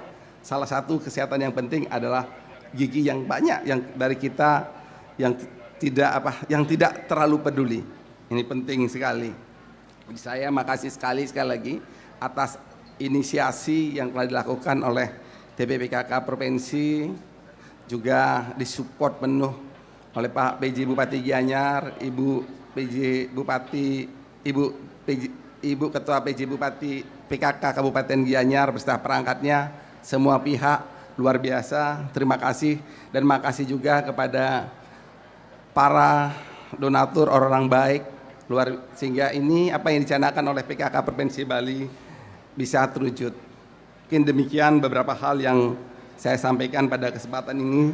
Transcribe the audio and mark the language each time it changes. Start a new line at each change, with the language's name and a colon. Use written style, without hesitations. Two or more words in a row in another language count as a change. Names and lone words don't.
Indonesian: Salah satu kesehatan yang penting adalah gigi yang banyak yang dari kita yang tidak terlalu peduli. Ini penting sekali. Saya makasih sekali lagi atas inisiasi yang telah dilakukan oleh TPPKK Provinsi, juga disupport penuh oleh Pak PJ Bupati Gianyar, Ibu PJ Bupati, Ibu Ketua PJ Bupati PKK Kabupaten Gianyar beserta perangkatnya, semua pihak luar biasa. Terima kasih, dan makasih juga kepada para donatur, orang baik, sehingga ini apa yang dicanangkan oleh PKK Provinsi Bali bisa terwujud. Mungkin demikian beberapa hal yang saya sampaikan pada kesempatan ini.